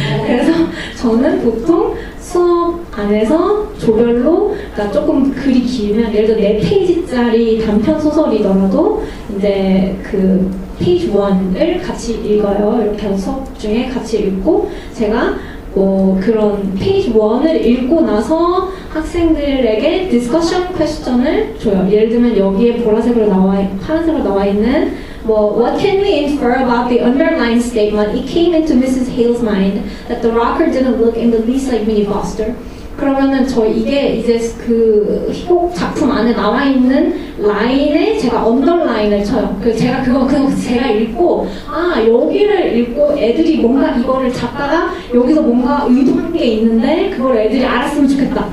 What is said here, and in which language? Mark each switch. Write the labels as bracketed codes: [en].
[ko] 그래서 저는 보통 수업 안에서 조별로 그러니까 조금 글이 길면 예를 들어 4페이지짜리 단편 소설이더라도 이제 페이지 1을 같이 읽어요. 이렇게 수업 중에 같이 읽고 제가 그런 페이지 1을 읽고 나서 학생들에게 디스커션 퀘스천을 줘요. 예를 들면 여기에 파란색으로 나와 있는 [en] What can we infer about the underlying statement? It came into Mrs. Hale's mind that the rocker didn't look in the least like Minnie Foster. [ko] 그러면은 이게 이제 희곡 작품 안에 나와 있는 라인에 제가 언더라인을 쳐요. 제가 제가 읽고 여기를 읽고 애들이 뭔가 이거를 작가가 여기서 뭔가 의도한 게 있는데 그걸 애들이 알았으면 좋겠다.